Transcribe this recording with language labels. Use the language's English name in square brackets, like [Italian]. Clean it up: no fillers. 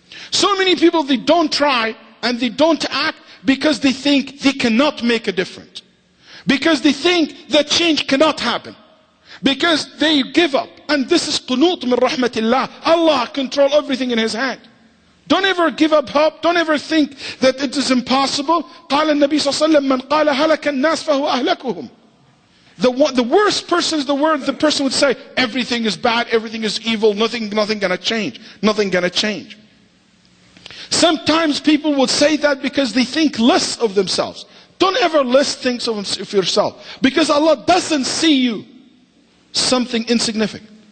[English] So many people, they don't try and they don't act because they think they cannot make a difference, because they think that change cannot happen, because they give up. And this is qunut min rahmatillah. Allah control everything in His hand. Don't ever give up hope. Don't ever think that it is impossible. [Arabic] قال النبي صلى الله عليه وسلم من قال هلك الناس فهو أهلكهم. [English] The worst person is the person would say everything is bad, everything is evil, nothing gonna change, nothing gonna change. Sometimes people would say that because they think less of themselves. Don't ever less think of yourself, because Allah doesn't see you something insignificant.